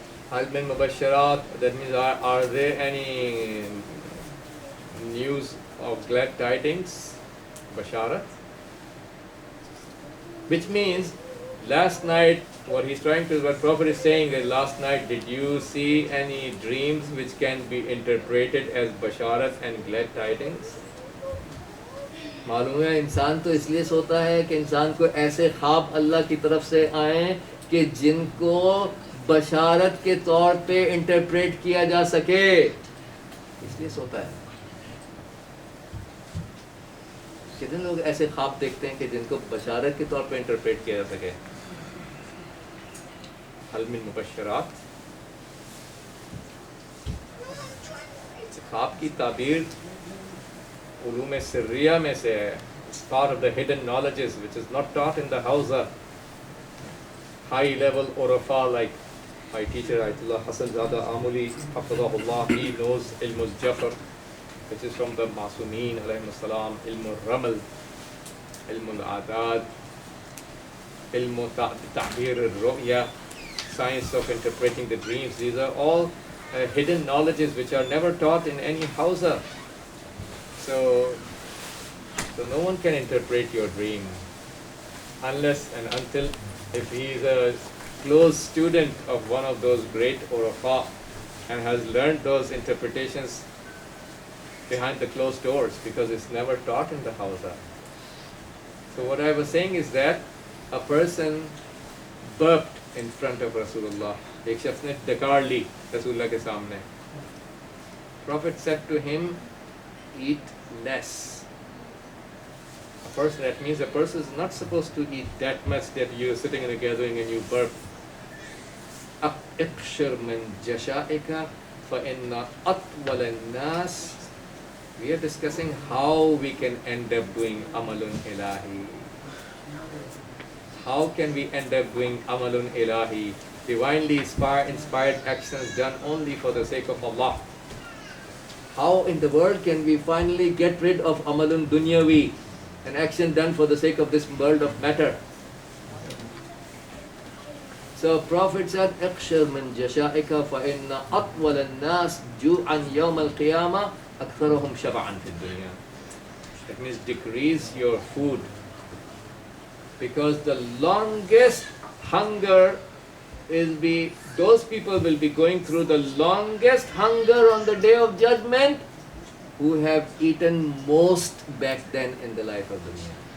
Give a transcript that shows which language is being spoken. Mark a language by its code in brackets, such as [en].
[ar] hal min mubashirat, [en] that means are there any news of glad tidings, basharat, which means last night, what he's trying to, what Prophet is saying is, last night did you see any dreams which can be interpreted as basharat and glad tidings? [ur] معلوم ہے انسان تو اس لیے سوتا ہے کہ انسان کو ایسے خواب اللہ کی طرف سے آئیں کہ جن کو بشارت کے طور پہ انٹرپریٹ کیا جا سکے، اس لیے سوتا ہے. کتنے لوگ ایسے خواب دیکھتے ہیں کہ جن کو بشارت کے طور پہ انٹرپریٹ کیا جا سکے؟ [ar] حل من مبشرات، [ur] خواب کی تعبیر علوم سریہ میں سے ہے. [en] It's part of the hidden knowledges which is not taught in the Hausa. High level Urafa like my teacher Ayatollah Hassan Zada Amuli Hafizahullah, he knows Ilm al-Jafar, which is from the Masumeen alayhim as-salam, Ilm al-Ramal, Ilm al-Adad, Ilm al-Ta'bir al-Ru'ya, science of interpreting the dreams. These are all hidden knowledges which are never taught in any Hausa. So no one can interpret your dream unless and until if he is a close student of one of those great Urafa and has learned those interpretations behind the closed doors because it's never taught in the Hausa. So what I was saying is that a person burped in front of Rasulullah. [ur] ایک شخص نے ڈکار لی رسول اللہ کے سامنے. [en] Prophet said to him, eat less. That means a person is not supposed to eat that much that you're sitting in a gathering and you burp. [ar] اقشر من جشائک فإن أطول الناس. [en] We are discussing how we can end up doing amalun ilahi. How can we end up doing amalun ilahi? Divinely inspired actions done only for the sake of Allah. How in the world can we finally get rid of amalun dunyawi, an action done for the sake of this world of matter? So Prophet said, [ar] اقشر من جشائك فإن أطول الناس جوعا يوم القيامة أكثرهم شبعا في الدنيا. [en] That means decrease your food, because the longest hunger those people will be going through the longest hunger on the day of judgment who have eaten most back then in the life of dunya.